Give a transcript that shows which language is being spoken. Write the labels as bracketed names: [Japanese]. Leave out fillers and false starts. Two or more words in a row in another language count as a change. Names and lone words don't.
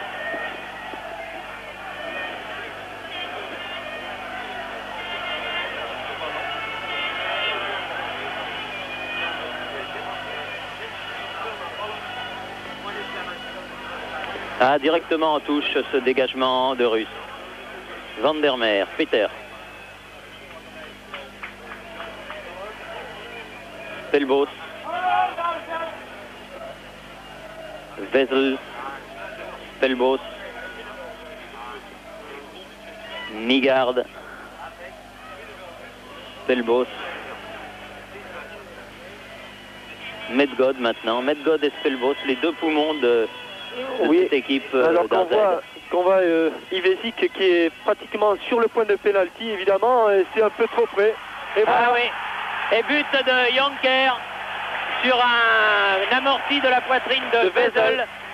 [French] Ah, directement en touche ce dégagement de Rust. Van der Meer, Peter. Spelbos. Wessel. Spelbos. Nygard. Spelbos. Medgod maintenant. Medgod et Spelbos, les deux poumons de cette équipe. Alors qu'on voit Ivezic qui est pratiquement sur le point de pénalty, évidemment, et c'est un peu trop près. Et voilà. Ah oui. Et but de Jonker sur un amorti de la poitrine de Wessel.